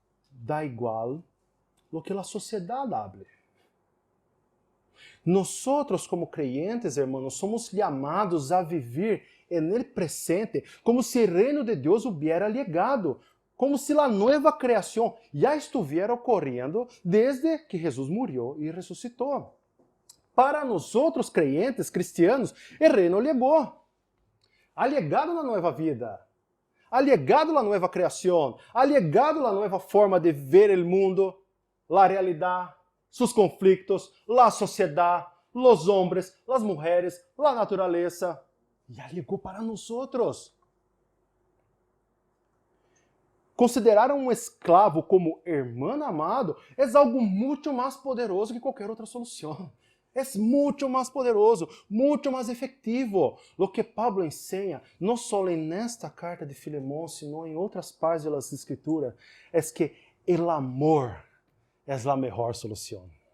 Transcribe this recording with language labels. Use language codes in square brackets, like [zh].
[pt] Dá igual o que a sociedade habla. Nós, como creyentes, hermanos, somos chamados a viver en el presente como se o reino de Deus [es] hubiera llegado, [pt] como se a nova criação já estuviera ocorrendo desde que Jesus murió e ressuscitou. Para nós, creyentes cristianos, o reino chegou. [es] Ha llegado na nova vida. Ha llegado la nueva creación, ha llegado la nueva forma de ver el mundo, la realidad, sus conflictos, la sociedad, los hombres, las mujeres, la naturaleza. Ya llegó para nosotros. [pt] Considerar um escravo como hermano amado é algo muito mais poderoso que qualquer outra solução. É muito mais poderoso, muito mais efetivo. O que Pablo ensina, não só nesta carta de Filemón, sino em outras partes das Escrituras, é que o amor é a melhor solução.